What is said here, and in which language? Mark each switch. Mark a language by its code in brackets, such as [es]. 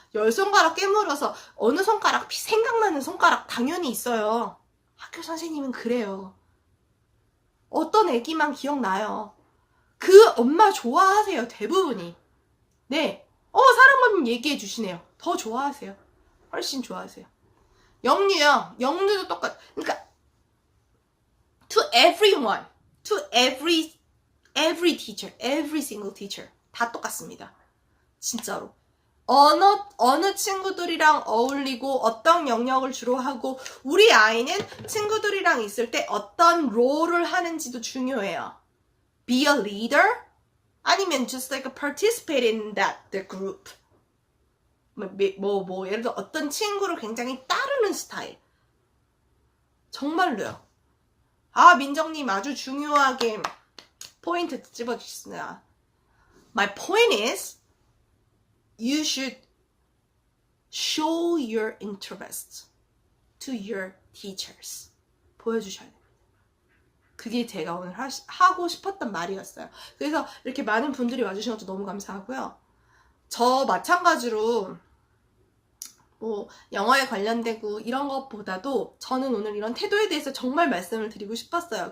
[ko] 10손가락 깨물어서 어느 손가락 생각나는 손가락 당연히 있어요. 학교 선생님은 그래요. 어떤 애기만 기억나요. 그 엄마 좋아하세요. 대부분이. 네. 사랑방님 얘기해 주시네요. 더 좋아하세요. 훨씬 좋아하세요. 영유요. 영유도 똑같. 그러니까 [en] to everyone, to every teacher, every single teacher [ko] 다 똑같습니다. 진짜로. 어느 친구들이랑 어울리고 어떤 영역을 주로 하고 우리 아이는 친구들이랑 있을 때 어떤 롤을 하는지도 중요해요. [en] Be a leader? [ko] 아니면 [en] just like participate in the group. [ko] 예를 들어 어떤 친구를 굉장히 따르는 스타일. 정말로요. 민정님 아주 중요하게 포인트 집어주셨습니다. [en] My point is, you should show your interest to your teachers. [ko] 보여주셔야 됩니다. 그게 제가 오늘 하고 싶었던 말이었어요. 그래서 이렇게 많은 분들이 와주신 것도 너무 감사하고요. 저 마찬가지로 영어에 관련되고 이런 것보다도 저는 오늘 이런 태도에 대해서 정말 말씀을 드리고 싶었어요.